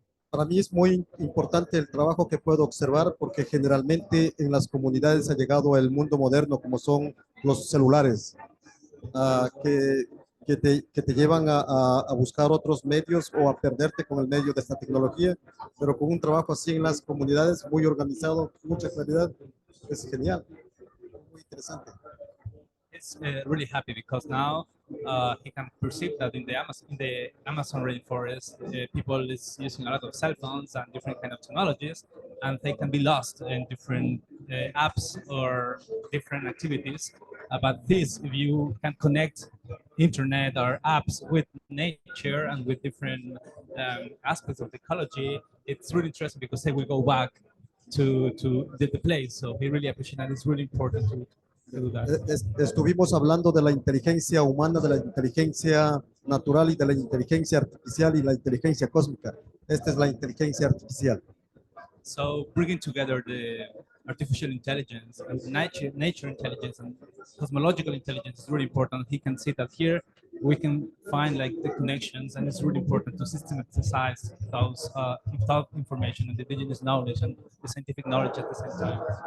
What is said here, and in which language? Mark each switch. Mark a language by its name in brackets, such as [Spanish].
[Spanish] Para mí es muy importante el trabajo que puedo observar, porque generalmente en las comunidades ha llegado el mundo moderno, como son los celulares, que te llevan a buscar otros medios o a perderte con el medio de esta tecnología, pero con un trabajo así en las comunidades, muy organizado, mucha claridad, es genial, muy interesante. [English] It's really happy because now he can perceive that in the Amazon rainforest, people is using a lot of cell phones and different kind of technologies, and they can be lost in different apps or different activities. But this, if you can connect internet or apps with nature and with different aspects of ecology, it's really interesting because they will go back to the place. So he really appreciates that. It's really important to do that. [Spanish] Estuvimos hablando de la inteligencia humana, de la inteligencia natural y de la inteligencia artificial y la inteligencia cósmica. Esta es la inteligencia artificial. [English] So bringing together the artificial intelligence and nature intelligence and cosmological intelligence is really important. He can see that here we can find like the connections, and it's really important to systematize those information and the indigenous knowledge and the scientific knowledge at the same time.